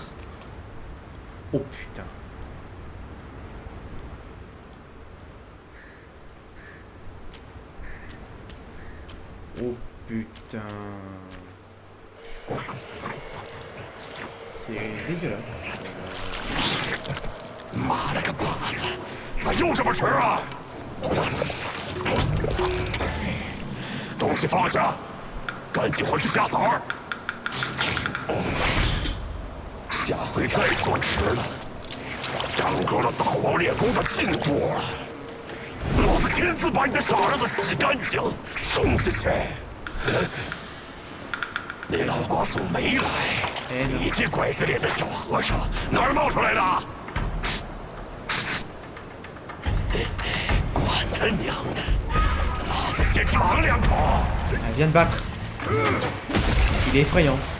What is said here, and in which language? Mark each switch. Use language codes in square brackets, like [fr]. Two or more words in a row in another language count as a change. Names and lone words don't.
[fr] Oh putain. Oh putain. C'est dégueulasse. [zh] 妈了个巴子，咋又这么迟啊？东西放下，赶紧回去下崽儿。下回再说迟了，耽搁了大王练功的进度，老子亲自把你的傻儿子洗干净，送下去。你老瓜送没来，你这拐子脸的小和尚哪儿冒出来的？管他娘的，老子先尝两口。 [fr] Elle vient de battre. Il est effrayant.